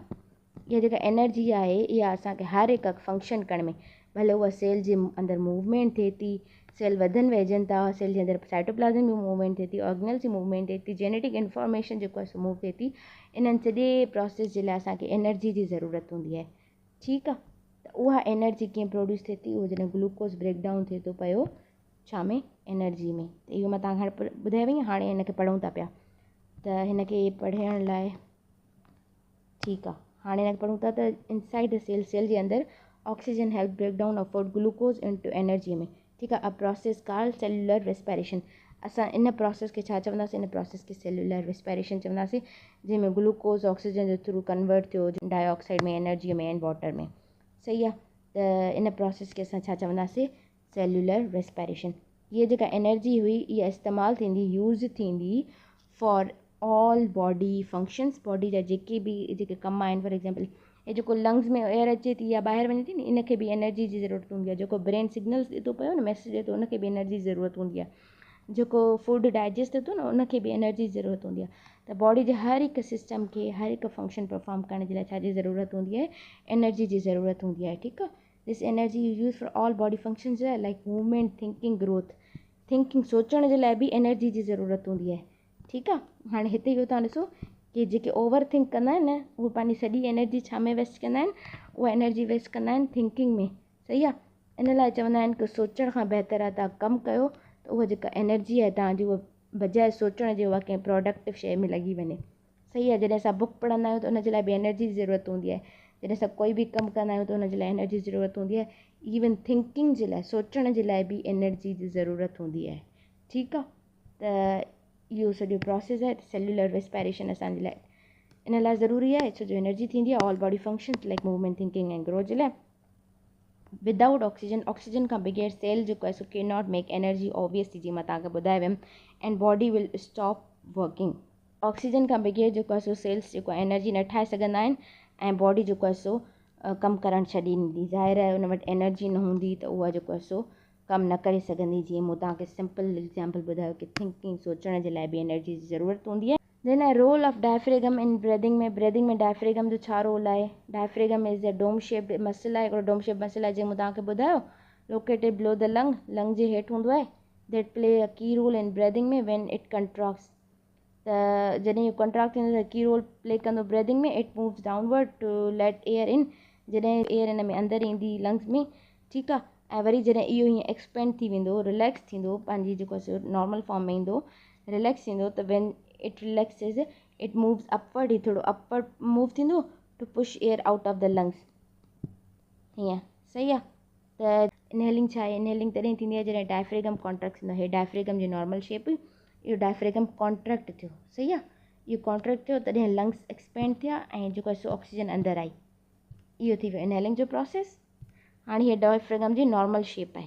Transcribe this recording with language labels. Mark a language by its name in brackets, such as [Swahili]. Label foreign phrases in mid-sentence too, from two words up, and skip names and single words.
[Sindhi] इहा जेका एनर्जी आहे इहा असांखे हर हिकु फंक्शन करण में, भले उहा सेल जे अंदरि मूवमेंट थिए थी, सेल वधनि वहिजनि था, सेल जे अंदरि साइटोप्लाज़म में मूवमेंट थिए थी, ऑर्गेनल्स जी मूवमेंट थिए थी, [English] genetic information [Sindhi] जेको आहे सो मूव थिए थी, इन्हनि सॼे प्रोसेस जे लाइ असांखे एनर्जी जी ज़रूरत हूंदी आहे। ठीकु आहे। त उहा एनर्जी कीअं प्रोड्यूस थिए थी, उहो जॾहिं [English] glucose breakdown [Sindhi] थिए थो पियो छा में, एनर्जी में। त इहो मां तव्हांखे हाणे ॿुधाए वई, हाणे हिनखे पढ़ूं था पिया त हिनखे पढ़ण लाइ ठीकु आहे। हाणे हिनखे पढ़ूं था त [English] inside the cell, [Sindhi] सेल जे अंदरि [English] oxygen help breakdown of food glucose into energy [Sindhi] में। ठीकु आहे। [English] a process called cellular respiration. [Sindhi] असां इन प्रोसेस खे छा चवंदासीं, इन प्रोसेस खे [English] cellular respiration [Sindhi] चवंदासीं, जंहिंमें [English] glucose oxygen [Sindhi] जे थ्रू कन्वर्ट थियो डाइऑक्साइड में, एनर्जीअ में [English] and water [Sindhi] में। सही आहे। त इन प्रोसेस खे असां छा चवंदासीं, [English] cellular respiration. [Sindhi] हीअ जेका एनर्जी हुई इहा इस्तेमालु थींदी, यूज़ थींदी [English] for all body functions, [Sindhi] बॉडी जा जेके कम आहिनि। फॉर एग्जाम्पल हे जेको लंग्स में एयर अचे थी या ॿाहिरि वञे थी न, इनखे बि एनर्जी जी ज़रूरत हूंदी आहे। जेको [English] brain signals [Sindhi] ॾिए थो पियो न, मैसेज ॾिए थो, उनखे बि एनर्जी जी ज़रूरत हूंदी आहे। जेको [English] food digest [Sindhi] थिए थो न उनखे बि एनर्जी जी ज़रूरत हूंदी आहे। त बॉडी जे हर हिकु सिस्टम खे हर हिकु [English] function perform [Sindhi] करण जे लाइ छाजी ज़रूरत हूंदी आहे, एनर्जी जी ज़रूरत हूंदी आहे। ठीकु आहे, [English] this energy use for all body functions like movement, thinking, growth. [Sindhi] थिंकिंग सोचण जे लाइ बि एनर्जी जी ज़रूरत हूंदी आहे। ठीकु आहे, हाणे हिते इहो तव्हां ॾिसो कि जेके [English] over think [Sindhi] कंदा आहिनि न उहे पंहिंजी सॼी एनर्जी छा में वेस्ट कंदा आहिनि, उहा एनर्जी वेस्ट कंदा आहिनि थिंकिंग में। सही आहे, इन लाइ चवंदा आहिनि कि सोचण खां बहितर आहे तव्हां कमु कयो त उहा जेका एनर्जी आहे तव्हांजी उहा बजाए सोचण जे उहा कंहिं प्रोडक्टिव शइ में लॻी वञे। सही आहे, जॾहिं असां बुक पढ़ंदा आहियूं त उन जे लाइ बि एनर्जी जी ज़रूरत हूंदी आहे। जॾहिं असां कोई बि कमु कंदा आहियूं त उन जे लाइ एनर्जी जी ज़रूरत हूंदी आहे। इवन थिंकिंग जे लाइ, सोचण जे लाइ बि एनर्जी जी ज़रूरत हूंदी आहे। ठीकु आहे, त इहो सॼो प्रोसेस आहे। [English] cellular respiration [Sindhi] असांजे लाइ इन लाइ ज़रूरी आहे छो जो एनर्जी थींदी आहे [English] all body functions like movement, thinking and growth [Sindhi] जे लाइ। [English] without oxygen, [Sindhi] ऑक्सीजन खां बग़ैर सेल जेको आहे सो [English] can not make energy, [Sindhi] ऑब्वियसली जीअं मां तव्हांखे ॿुधाए वियमि, [English] and body will stop working. [Sindhi] ऑक्सीजन खां बग़ैर जेको आहे सो सेल्स जेको आहे एनर्जी न ठाहे सघंदा आहिनि ऐं बॉडी जेको आहे सो कमु करणु छॾे ॾींदी। ज़ाहिर आहे उन वटि एनर्जी न हूंदी त उहा जेको आहे सो कमु न करे सघंदी। जीअं मूं तव्हांखे सिंपल एग्जाम्पल ॿुधायो कि थिंकिंग, सोचण जे लाइ बि एनर्जी जी ज़रूरत हूंदी आहे। देन आहे [English] role of diaphragm in breathing [Sindhi] में। ब्रीदिंग में डायफ्रेगम जो छा रोल आहे? [English] diaphragm is a dome shaped muscle [Sindhi] आहे, हिकिड़ो [English] dome shape muscle [Sindhi] आहे जीअं मूं तव्हांखे ॿुधायो, [English] located below the lung, [Sindhi] लंग जे हेठि हूंदो आहे। [English] that play a key role in breathing [Sindhi] में [English] when it contracts. [Sindhi] त जॾहिं इहो कंट्रैक्ट थींदो त [English] key role [Sindhi] प्ले कंदो ब्रीदिंग में। [English] it moves downward to let air in, [Sindhi] जॾहिं एयर इन में अंदरि ईंदी लंग्स में। ठीकु आहे, ऐं वरी जॾहिं इहो हीअं एक्सपेंड थी वेंदो, रिलैक्स थींदो, पंहिंजी जेको आहे सो [English] normal form [Sindhi] में ईंदो, रिलैक्स थींदो, त [English] when it relaxes it moves upward, [Sindhi] ही थोरो अपवर्ड मूव थींदो [English] to push air out of the lungs. [Sindhi] हीअं सही आहे, त इनहेलिंग छा आहे? इनहेलिंग तॾहिं थींदी आहे जॾहिं [English] diaphragm contract [Sindhi] थींदो आहे। हे डायफ्रेगम जी [English] normal shape, [Sindhi] इहो [English] diaphragm contract [Sindhi] थियो। सही आहे, इहो कॉन्ट्रैक्ट थियो तॾहिं [English] lungs expand [Sindhi] थिया ऐं जेको आहे सो ऑक्सीजन अंदरि आई। इहो थी वियो इनहेलिंग जो प्रोसेस। हाणे हीअ डायफ्रेगम जी [English] normal shape [Sindhi] आहे।